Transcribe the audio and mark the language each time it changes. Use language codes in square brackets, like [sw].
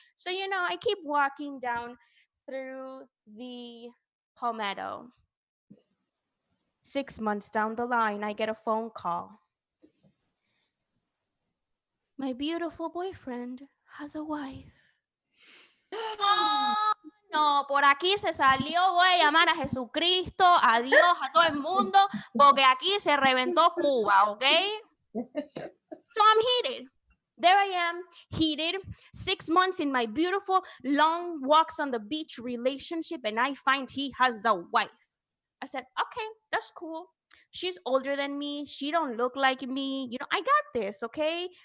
[en] So, I keep walking down through the Palmetto. 6 months down the line, I get a phone call. My beautiful boyfriend has a wife. [es] No, por aquí se salió, voy a llamar a Jesucristo, a Dios, a todo el mundo, porque aquí se reventó Cuba, okay? [en] So I'm heated. There I am, heated, 6 months in my beautiful long walks on the beach relationship, and I find he has a wife. I said, okay, that's cool. She's older than me. She don't look like me. I got this, okay?